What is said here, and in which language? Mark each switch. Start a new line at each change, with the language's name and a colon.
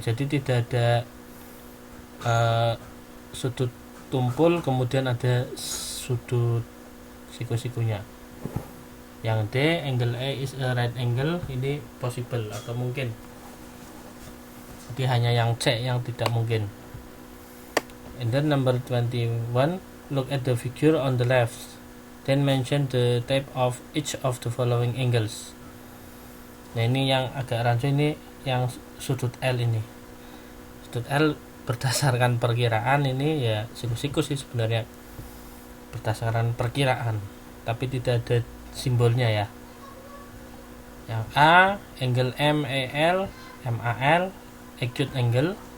Indonesian: Jadi tidak ada sudut tumpul kemudian ada sudut siku-sikunya. Yang D,
English: angle A is a right angle,
Indonesian: ini possible atau mungkin. Jadi hanya yang C yang tidak mungkin.
English: And then number 21, look at the figure on the left, then mention the type of each of the following angles.
Indonesian: Nah ini yang agak rancu, ini yang sudut L ini. Sudut L berdasarkan perkiraan ini ya siku-siku sih sebenarnya, berdasarkan perkiraan, tapi tidak ada simbolnya ya.
English: Yang A, angle MAL, acute angle.